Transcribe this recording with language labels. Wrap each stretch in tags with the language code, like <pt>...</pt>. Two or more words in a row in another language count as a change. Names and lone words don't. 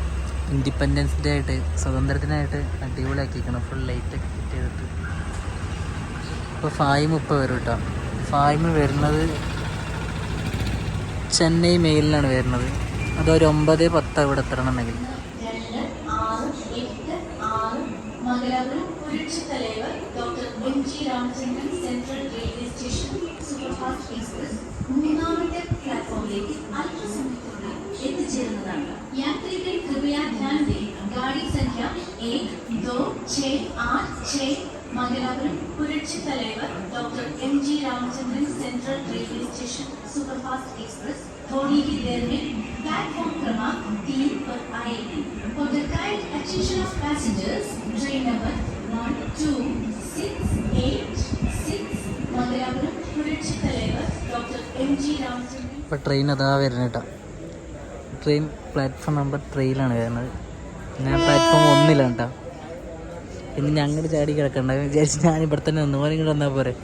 <ml>ഇൻഡിപെൻഡൻസ് ഡേ ആയിട്ട്, സ്വതന്ത്രത്തിനായിട്ട് അടിപൊളിയാക്കിയിരിക്കണം. ഫുൾ ലൈറ്റൊക്കെ ഫിറ്റ് ചെയ്തിട്ട്. ഇപ്പോൾ ഫാഹിം വരും കേട്ടോ. ഫാഹിം വരുന്നത് ചെന്നൈ മെയിലിലാണ് വരുന്നത്. അതൊരു 9:10 ഇവിടെ എത്തണമെന്നുണ്ടെങ്കിൽ.</ml> <hi>यात्री कृपया ध्यान दें, गाड़ी संख्या 1, 2, 6, 8, 6 मंगलापुरम पुरच्छी तलेवर डॉक्टर M.G. रामचंद्रन सेंट्रल रेलवे स्टेशन सुपरफास्ट एक्सप्रेस थोड़ी ही देर में प्लेटफॉर्म क्रमांक 3 पर आएगी.</hi> <en>For the kind attention of passengers, train number 1268 मंगलापुरम पुरच्छी तलेवर डॉक्टर M.G. रामचंद्रन.</en> <ml>ഇപ്പോൾ ട്രെയിൻ അതാ വരുന്നത് കേട്ടോ. ട്രെയിൻ പ്ലാറ്റ്ഫോം നമ്പർ 3 വരുന്നത്. ഞാൻ പ്ലാറ്റ്ഫോം 1 കേട്ടോ. പിന്നെ ഞങ്ങൾ ചാടി കിടക്കണ്ട വിചാരിച്ച് ഞാൻ ഇവിടെ തന്നെ നിന്ന് പോലെ ഇങ്ങോട്ട് വന്നാൽ പോരെ.</ml>